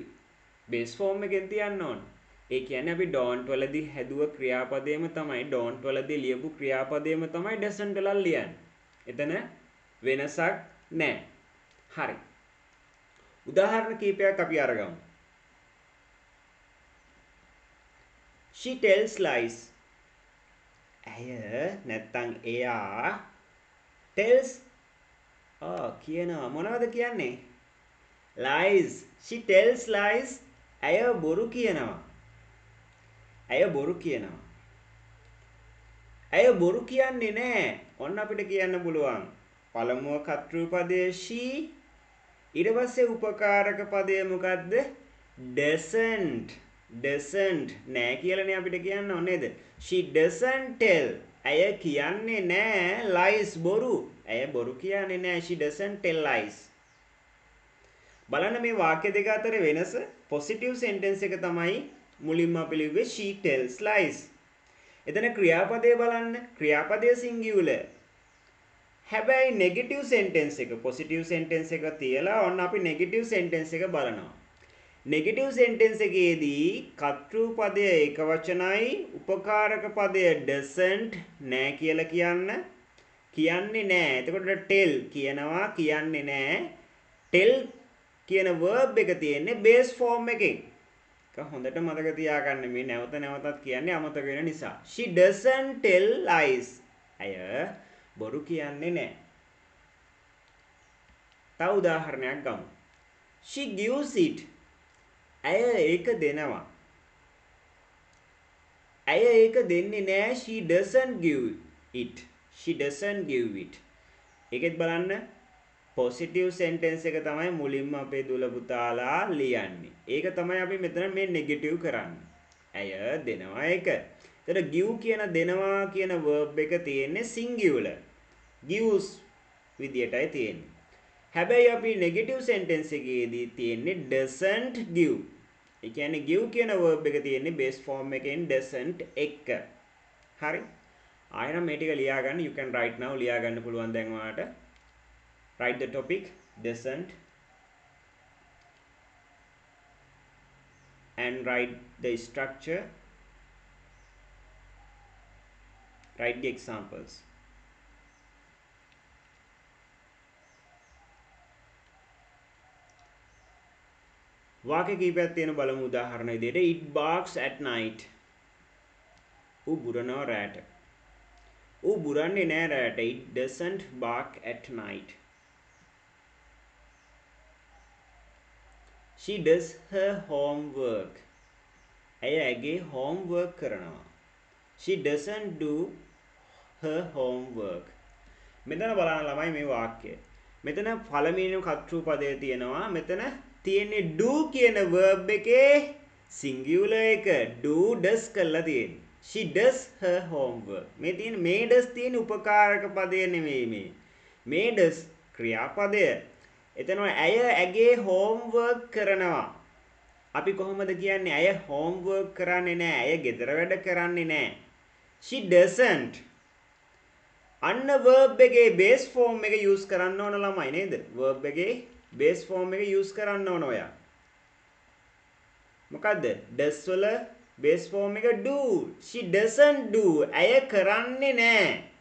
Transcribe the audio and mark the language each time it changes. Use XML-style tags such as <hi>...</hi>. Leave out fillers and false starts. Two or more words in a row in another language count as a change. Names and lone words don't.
<si>බේස් ෆෝම් එකෙන් තියන්න ඕන. ඒ කියන්නේ අපි don't වලදී හැදුව ක්‍රියාපදයේම තමයි don't වලදී ලියපු ක්‍රියාපදයේම තමයි doesn't වල ලියන්නේ. එතන වෙනසක් නැහැ. හරි. උදාහරණ කීපයක් අපි අරගමු.</si> <en>She tells lies.</en> <si>ඇය නැත්තම් එයා tells කියනවා මොනවද කියන්නේ?</si> <en>lies. She tells lies.</en> <si>ඇය බොරු කියනවා. ඇය බොරු කියනවා. ඇය බොරු කියන්නේ නැහැ. ඔන්න අපිට කියන්න පුළුවන්. පළමුව කර්තෘ පදයේ she ඊට පස්සේ උපකාරක පදය මොකද්ද? doesn't. doesn't නෑ කියලානේ අපිට කියන්න ඕනේ නේද?</si> <en>she doesn't tell.</en> <si>ඇය කියන්නේ නෑ lies බොරු. ඇය බොරු කියන්නේ නෑ.</si> <en>she doesn't tell lies.</en> <si>බලන්න මේ වාක්‍ය දෙක අතර වෙනස.</si> <en>positive sentence</en> <si>එක තමයි මුලින්ම අපි ලිව්වේ</si> <en>she tells lies.</en> <si>එතන ක්‍රියාපදය බලන්න. ක්‍රියාපදය singular. හැබැයි</si> <en>negative sentence</en> <si>එක</si> <en>positive sentence</en> <si>එක තියලා ඔන්න අපි</si> <en>negative sentence</en> <si>එක බලනවා.</si> <en>negative sentence</en> <si>එකේදී කර්තෘ පදය ඒකවචනයි උපකාරක පදය doesn't නෑ කියලා කියන්නේ නෑ. එතකොට tell කියනවා කියන්නේ නෑ. tell කියන verb එක තියෙන්නේ</si> <en>base form</en> <si>එකෙන්. ඒක හොඳට මතක තියාගන්න මේ නැවත නැවතත් කියන්නේ අමතක වෙන නිසා.</si> <en>she doesn't tell lies.</en> <si>අය බොරු කියන්නේ නෑ. තව උදාහරණයක් ගමු.</si> <en>she gives it.</en> <si>ඇය ඒක දෙනවා. ඇය ඒක දෙන්නේ නෑ.</si> <en>she doesn't give it. she doesn't give it.</en> <si>ඒකෙත් බලන්න</si> <en>positive sentence</en> <si>එක තමයි මුලින්ම අපේ දුල පුතාලා ලියන්නේ. ඒක තමයි අපි මෙතන මේ negative කරන්නේ. ඇය දෙනවා ඒක. එතන give කියන දෙනවා කියන verb එක තියෙන්නේ singular. gives විදියටයි තියෙන්නේ. හැබැයි අපි</si> <en>negative sentence</en> <si>එකේදී තියෙන්නේ</si> <en>doesn't give.</en> <si>ඒ කියන්නේ give කියන verb එක තියෙන්නේ</si> <en>base form</en> <si>එකෙන් doesn't එක්ක. හරි. ආයෙත් මේ ටික ලියා ගන්න.</si> <en>you can write now</en> <si>ලියා ගන්න පුළුවන් දැන් ඔයාලට.</si> <en>write the topic doesn't and write the structure. Write the examples.</en> <si>වාක්‍ය කීපයක් තියෙන බලමු උදාහරණ විදිහට</si> <en>it barks at night.</en> <si>ඌ බුරනවා රැට. ඌ බුරන්නේ නෑ රැට.</si> <en>it doesn't bark at night. she does her homework.</en> <si>ඇය ඇගේ homework කරනවා.</si> <en>she doesn't do her homework.</en> <si>මෙතන බලන්න ළමයි මේ වාක්‍යය. මෙතන පළවෙනිම කර්තෘ පදය තියෙනවා. මෙතන තියෙන්නේ do කියන verb එකේ singular එක</si> <en>do does</en> <si>කරලා තියෙන්නේ. she does her homework. මේ තියෙන මේ does තියෙන උපකාරක පදය නෙමෙයි මේ. මේ does ක්‍රියාපදය. එතන ඇය ඇගේ homework කරනවා. අපි කොහොමද කියන්නේ ඇය homework කරන්නේ නැහැ. ඇය ගෙදර වැඩ කරන්නේ නැහැ.</si> <en>she doesn't.</en> <si>අන්න verb එකේ</si> <en>base form</en> <si>එක use කරන්න ඕන ළමයි නේද? verb එකේ</si> <en>base form</en> <si>එක use කරන්න ඕන ඔයා. මොකද්ද? does වල</si> <en>base form</en> <si>එක do.</si> <en>she doesn't do.</en> <si>ඇය කරන්නේ නැහැ.</si>